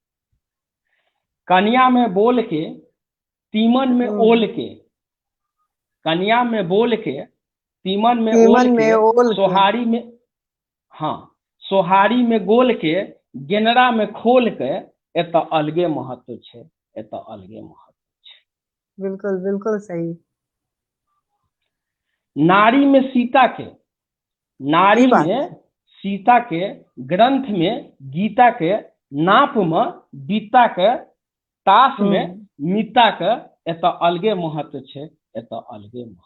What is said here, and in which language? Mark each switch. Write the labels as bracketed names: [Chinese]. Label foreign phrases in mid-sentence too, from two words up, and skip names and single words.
[Maithili] कन्या में बोल के, तीमन में ओल के, कन्या में बोल के, तीमन में ओल के, सोहारी में, हाँ, सोहारी में गोल के, गेनरा में खोल के, एत अलगे महत्व छे, एत अलगे महत्व छे। बिल्कुल बिल्कुल सही। नारी में सीता के, नारी में सीता के, ग्रंथ में गीता के, नाप में बीता के, ताश में मीता के, एत अलगे महत्व छे, एत अलगे महत्व।